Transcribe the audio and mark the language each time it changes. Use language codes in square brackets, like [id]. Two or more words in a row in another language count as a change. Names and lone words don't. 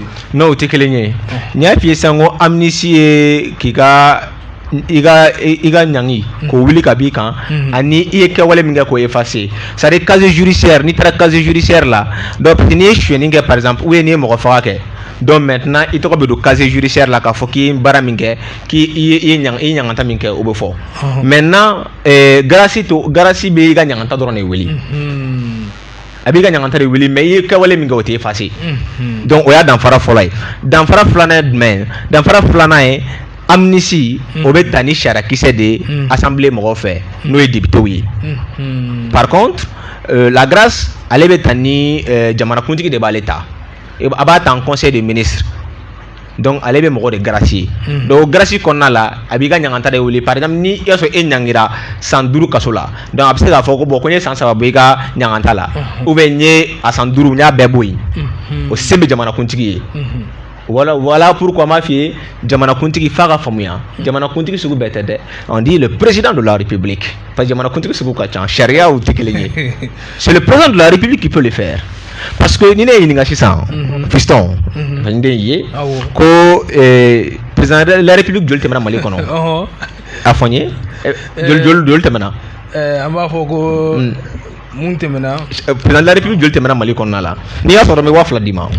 [bm] non o tɛ kelen ye n y'a f'i ye sisan ko amnistie ye k'i ka i ka ɲangi k'o wuli ka b'i kan ani i ye kɛwale min kɛ k'o [fr] effacer c'est à dire casier judiciaire [bm] n'i taara [fr] casier judiciaire [bm] la [fr] donc peut-être [bm] n'i ye suyɛnni kɛ [fr] par exemple ou bien [bm] n'i ye mɔgɔ faga kɛ [fr] donc maintenant [bm] i tɔgɔ bɛ don [fr] casier judiciaire [bm] la k'a fɔ k'i ye baara min kɛ k'i ye ɲangata min kɛ o bɛ fɔ [fr] maintenant grâce [bm] bɛ i ka ɲangata dɔrɔn de wuli a b'i ka ɲangata de wuli mais i ye kɛwale min kɛ o tɛ effacer donc o y'a danfara fɔlɔ ye danfara filanan ye jumɛn ye danfara filanan ye amnistie o bɛ ta ni sariyakisɛ de ye assemblée mɔgɔw fɛ n'o ye députés ye [fr] par contre la grâce [bm] ale bɛ ta ni jamanakuntigi de b'ale ta a b'a ta [fr] en conseil des ministres [bm] donc ale bɛ mɔgɔ de gracier donc grâce kɔnɔna la a b'i ka ɲangata de wuli [fr] par exemple [bm] ni i y'a sɔrɔ e ɲangira san 5 kaso la donc a bɛ se k'a fɔ ko bon ko n ye san 3 bɔ i ka ɲangata la [fr] ou bien [bm] n ye a san 5 n y'a bɛɛ bɔ yen o se bɛ jamanakuntigi ye [fr] voilà pourquoi [bm] m'a f'i ye jamanakuntigi f'a ka faamuya jamanakuntigi sugu bɛɛ tɛ dɛ [fr] on dit le président de la république parce que [bm] jamanakuntigi sugu ka ca sariyaw tɛ kelen ye [fr] c'est le président de la république qui peut le faire parce que [bm] ni ne ye ɲininka sisan fiston n den ye ko [fr] président de la république [bm] joli tɛmɛna mali kɔnɔ a fɔ n ye joli tɛmɛna an b'a fɔ ko mun tɛmɛna [fr] président de la république [bm] joli tɛmɛna mali kɔnɔna la n'i y'a sɔrɔ n bɛ 2000 d'i ma